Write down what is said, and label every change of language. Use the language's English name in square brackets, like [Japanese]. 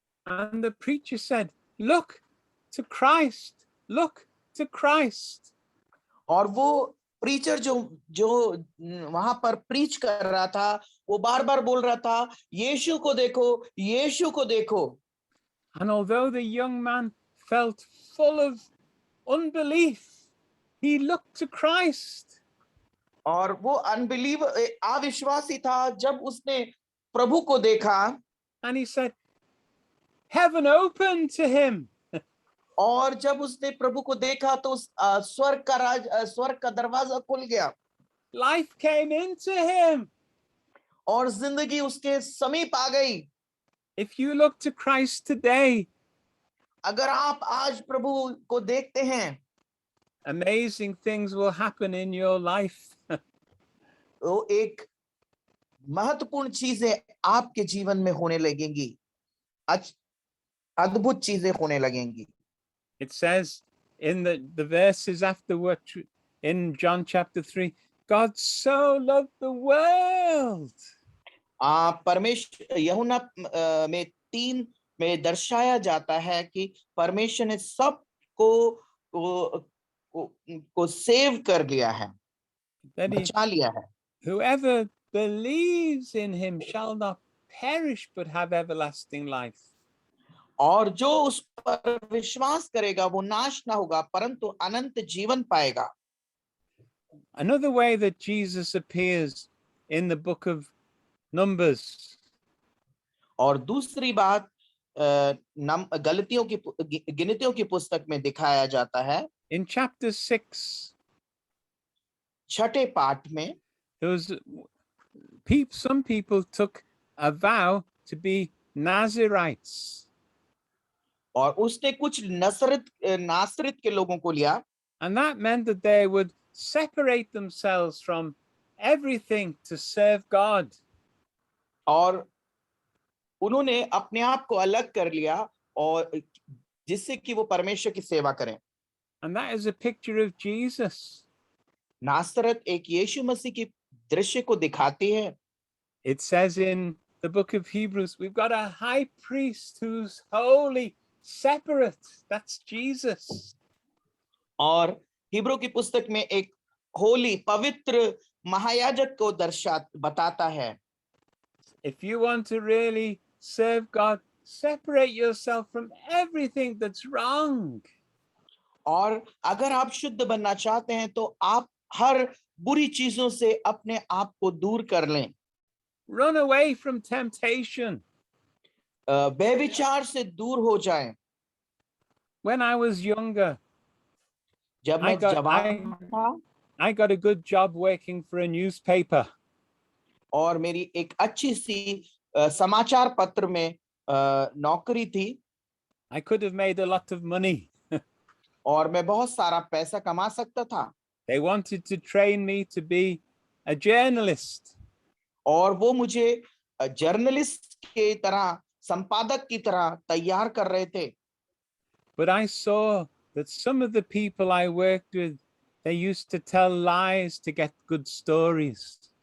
[English] And the preacher said, look to Christ, look to Christ. [Hindi] और वो preacher जो वहां पर प्रीच कर रहा था वो बार बार बोल रहा था यीशु को देखो, यीशु को देखो. [English] And although the young man felt full of unbelief, he looked to Christ. [Hindi] और वो अविश्वासी था. जब उसने प्रभु को देखा [English] And he said, heaven opened to him. [Hindi] और जब उसने प्रभु को देखा तो स्वर्ग का दरवाजा खुल गया. [English] Life came into him. [Hindi] और जिंदगी उसके समीप आ गई. [English] If you look to Christ today, [Hindi] अगर आप आज प्रभु को देखते हैं [English] amazing things will happen in your life. [Hindi] वो एक महत्वपूर्ण चीजें आपके जीवन में होने लगेंगी, अद्भुत चीजें होने लगेंगी। [English] It says in the verses afterward in John chapter 3, God so loved the world. [Hindi] परमेश्वर यूहन्ना में 3 में दर्शाया जाता है कि परमेश्वर ने सबको को सेव कर लिया है, [English] That he, [Hindi] बचा लिया है। [English] whoever believes in him shall not perish but have everlasting life. [Hindi] और जो उस पर विश्वास करेगा वो नाश ना होगा परंतु अनंत जीवन पाएगा। [English] Another way that Jesus appears in the book of Numbers, [Hindi] और दूसरी बात गिनतियों की पुस्तक में दिखाया जाता है, [English] in chapter 6, [Hindi] 6ठे पाठ में [English] there was some people took a vow to be Nazirites, [Hindi] और उसने कुछ नासरत के लोगों को लिया, [English] and that meant that they would separate themselves from everything to serve God. [Hindi] और उन्होंने अपने आप को अलग कर लिया और जिससे कि वो परमेश्वर की सेवा करें। [English] And that is a picture of Jesus. [Hindi] नासरत एक यीशु मसीह की दृश्य को दिखाती है। [English] It says in the book of Hebrews, we've got a high priest who's holy, separate. That's Jesus. [Hindi] और हिब्रू की पुस्तक में एक होली पवित्र महायाजक को बताता है। [English] If you want to really serve God, separate yourself from everything that's wrong. [Hindi] और अगर आप शुद्ध बनना चाहते हैं तो आप हर बुरी चीजों से अपने आप को दूर कर लें। [English] Run away from temptation. [Hindi] बेविचार से दूर हो जाएं। [English] When I was younger, [Hindi] जब मैं जवान था, [English] I got a good job working for a newspaper. [Hindi] और मेरी एक अच्छी सी समाचार पत्र में नौकरी थी। [English] I could have made a lot of money. [Hindi] और मैं बहुत सारा पैसा कमा सकता था। [English] They wanted to train me to be a journalist. [Hindi] और वो मुझे जर्नलिस्ट के तरह, संपादक की तरह तैयार कर रहे थे। [English] But I saw that some of the people I worked with, they used to tell lies to get good stories.